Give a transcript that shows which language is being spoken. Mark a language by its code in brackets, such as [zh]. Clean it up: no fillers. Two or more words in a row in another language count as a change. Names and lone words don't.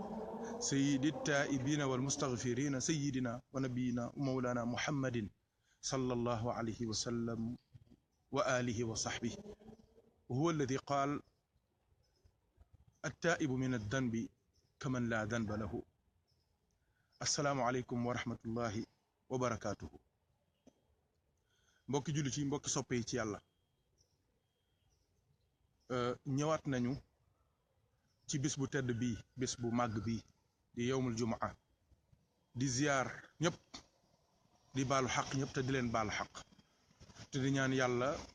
[ar] سيدنا ونبينا ومولانا محمد صلى الله عليه وسلم وآله وصحبه وهو الذي قال التائب من الذنب كمن لا ذنب له. السلام عليكم ورحمة الله وبركاته. [wo] mbokki jullit yi mbokki soppe yi ci yàlla ñëwaat nañu ci bis bu tedd bii bis bu màgg bii di [ar] يوم الجمعة [wo] di ziyaar ñëpp di baalu xaq ñëpp te di leen baalu xaq te di ñaan yàlla